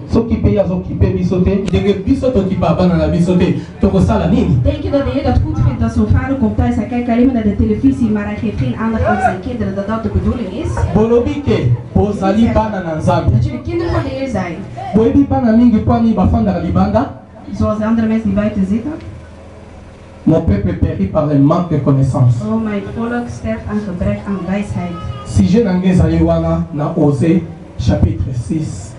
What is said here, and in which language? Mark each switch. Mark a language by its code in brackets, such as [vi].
[ln] Soki pe ye azokipe biso te, ndenge biso tokipa bana na biso te. Tokosala nini? [nl] Denk je dat de Heer dat goed vindt dat zo'n vader komt thuis, hij kijkt alleen maar naar de televisie, maar hij geeft geen aandacht aan zijn kinderen, dat dat de bedoeling is? [ln] Bolobi ke bozali bana na Nzambe. [nl] Dat jullie kinderen van de Heer zijn. [ln] Boyebi bana mingi kwani bafandaka libanda? [nl] Zoals de andere mensen die buiten zitten. [fr] Mon peuple périt par le manque de connaissance. [nl] Oh, mijn volk sterft aan gebrek aan wijsheid. [fr] Sujet [ln] nangezali wana na [fr] Osée chapitre 6.